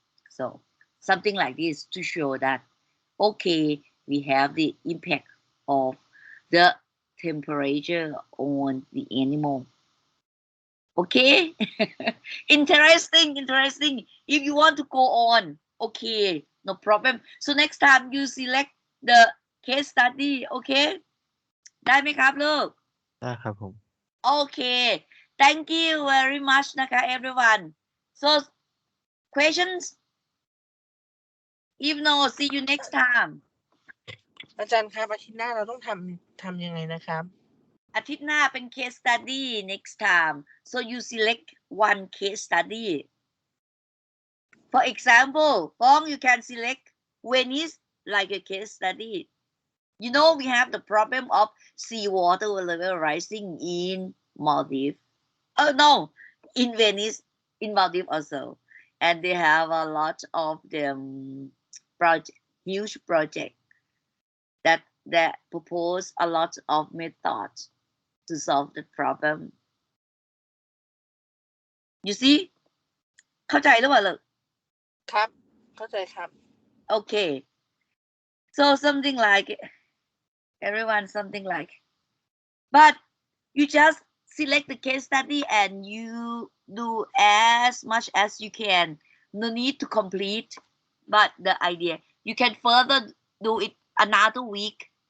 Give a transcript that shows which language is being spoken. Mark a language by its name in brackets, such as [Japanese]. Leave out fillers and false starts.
[English] So something like this to show that okay, we have the impact of the temperature on the animal. Okay. interesting. If you want to go on, okay, no problem. So next time you select the case study. [Thai] Okay, ได้ไหมครับลูก ได้ครับผม [English] Okay, thank you very much นะคะ everyone. So questions? If no, see you next time. [Thai] อาจารย์ครับอาทิตย์หน้าเราต้องทำยังไงนะครับ อาทิตย์หน้าเป็น [English] case study next time. So you select one case study. For example, Fong, you can select Venice like a case study. You know, we have the problem of seawater level rising in Maldives. Oh no, in Venice, in Maldives also. And they have a lot of them huge project that propose a lot of methods to solve the problem. You see [Thai] เข้าใจหรือเปล่าลูก ครับเข้าใจครับ [English] Okay, so something like everyone something like, but you just select the case study and you do as much as you can. No need to complete, but the idea you can further do it another week.